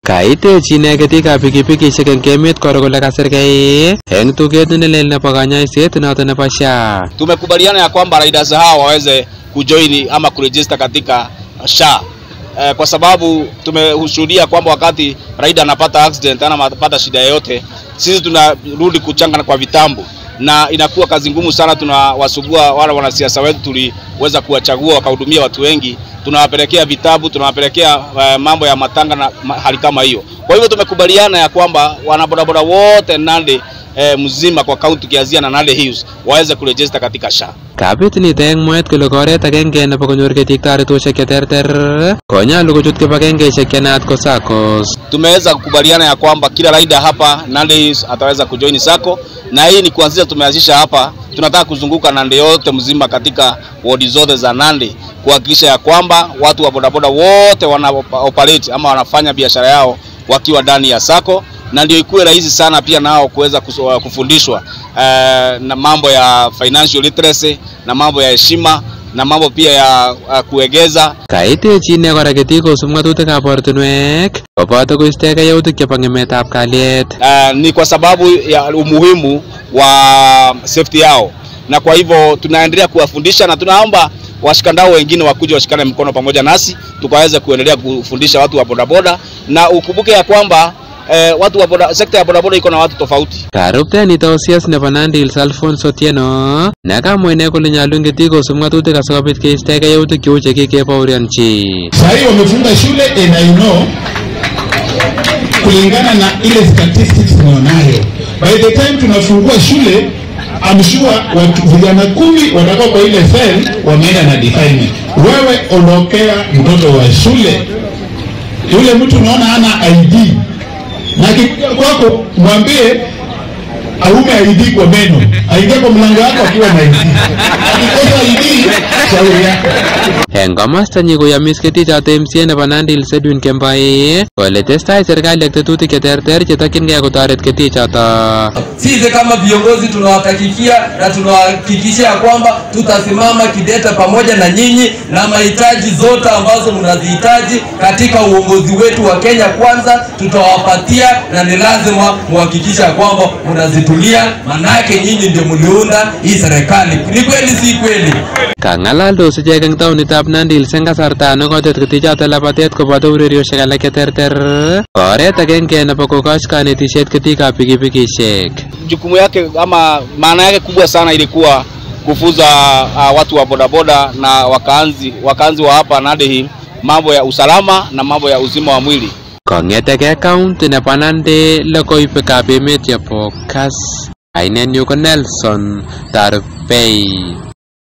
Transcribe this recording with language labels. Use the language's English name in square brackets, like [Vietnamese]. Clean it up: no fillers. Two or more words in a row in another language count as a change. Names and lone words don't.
[Kalenjin] Kaitechi ine ketikab pikipikishek eng emet koro kole kasirgei eng tuget nelel nebo kanyoiset noto nebo SHA. [Swahili] Tumekubaliana ya kwamba riders hao waweze kujoin ama kuregister katika SHA. Kwa sababu tumeshuhudia kwamba wakati rider anapata accident ama anapata shida yoyote, sisi tunarudi kuchanga kwa vitambo na inakuwa kazi ngumu sana. Tunawasugua wale wanasiasa wetu tuliweza kuwachagua wakahudumia watu wengi, tunawapelekea vitabu, tunawapelekea mambo ya matanga na hali kama hiyo. Kwa hivyo tumekubaliana ya kwamba wanabodaboda wote Nandi mzima kwa kaunti kianzia na Nandi Hills waweze kuregister katika SHA. [Kalenjin] Kabit ni teng mwaet kole koret agenge nebo konyor ketik taretoshek cheterter konyalu kochut kibagengeishek chenaat ko SACCOs. [Swahili] Tumeweza kukubaliana ya kwamba kila rider hapa Nandi Hills ataweza kujoin SACCO, na hii ni kuanzia tumeanzisha hapa. Tunataka kuzunguka Nandi yote mzima katika ward zote za Nandi kuhakikisha ya kwamba watu wa bodaboda wote wana operate ama wanafanya biashara yao wakiwa ndani ya SACCO, na ndio ikuwe rahisi sana pia nao kuweza kufundishwa na mambo ya [English] financial literacy [Swahili] na mambo ya heshima na mambo pia ya kuegeza. [Kalenjin] Kaitechi ine kora ketik kosub ng'atutikab ortinwek koboto koistege yautik chebo ng'emetab kalyet. [Swahili] Ni kwa sababu ya umuhimu wa safety yao, na kwa hivyo tunaendelea kuwafundisha na tunaomba washikandao wengine wakuje washikane mkono pamoja nasi tukaweza kuendelea kufundisha watu wa bodaboda, na ukumbuke ya kwamba watu wa sekta ya bodaboda iko na watu tofauti. [Kalenjin] Karupte ni tausias nebo Nandi Hills Alphonse Otieno nakamwa ine kole nyalu ketik kosub ng'atutik asikobit keistege yautik cheu chekikebaorionchi. [Swahili] Sahii wamefunga shule [English] and I know [Swahili] kulingana na ile statistics nionayo, [English] by the time [Swahili] tunafungua shule [English] I'm sure [Swahili] watu vijana 10 watakuwa kwa ile cell wameenda na defilement. Wewe ondokea mtoto wa shule, yule mtu unaona hana ID na kwako mwambie aume ID kwa meno, aingie kwa mlango wako akiwa na ID. Akikosa ID shauri yako. [Kalenjin] Eng komasta nyi koyamis ketichoto MCA nebo Nandi Hills Edwin Kembai kole testai serikali ak tetutik cheterter chetokyingei kotoret ketichoto. [Swahili] Sisi kama viongozi tunawatakikia na tunahakikisha kwamba tutasimama kidete pamoja na nyinyi na mahitaji zote ambazo mnazihitaji katika uongozi wetu wa Kenya Kwanza tutawapatia, na ni lazima muhakikisha kwamba mnazitulia, manake nyinyi ndio mliunda hii serikali. Ni kweli si kweli? [Kalenjin] Kang'alaldos ichek eng taonitab Nandi Hills eng kasarta nekotet ketichoto labatet koboto urerioshek alak cheterter oret agenge nebo kokoch kanetisiet ketikab pikipikishek. [Swahili] Jukumu yake ama maana yake kubwa sana ilikuwa kufuza watu wa bodaboda na wakaanzi wa hapa Nandi Hills mambo ya usalama na mambo ya uzima wa mwili. [Kalenjin] Kong'etege county nebo Nandi logoiwekab emet yebo Kas. Ainenyu ko Nelson Tarpei.